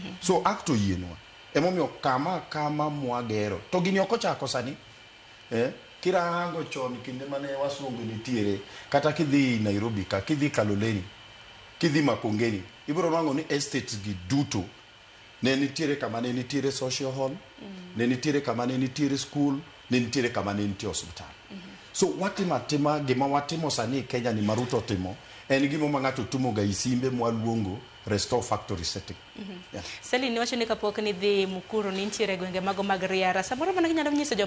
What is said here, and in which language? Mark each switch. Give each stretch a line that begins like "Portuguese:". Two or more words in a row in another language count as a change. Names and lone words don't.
Luo (Kenya and Tanzania): So act oyienwa emomiyo kama mwagero to gini okochako sani kirango chon kinde mane wasungu nitiere kata kidhi Nairobi ka kidhi Kaloleni kidhi Makongeni ibro rango ni estates gi duto ne nitiere kama ne nitiere
English: social hall
Luo (Kenya and Tanzania): ne nitiere kama ne nitiere school ne nitiere kama ne nitiere hospital. So watima gima watimo sani Kenya ni Maruto timo en gimo ma ng'ato tumo ga isimbe mwaluongo
English: restore factory setting.
Luo (Kenya and Tanzania): Sali ni wacho ni kapok ni dhi Mukuru ni nitiere gwenge mago mag Riara samoro mana nyalo nyiso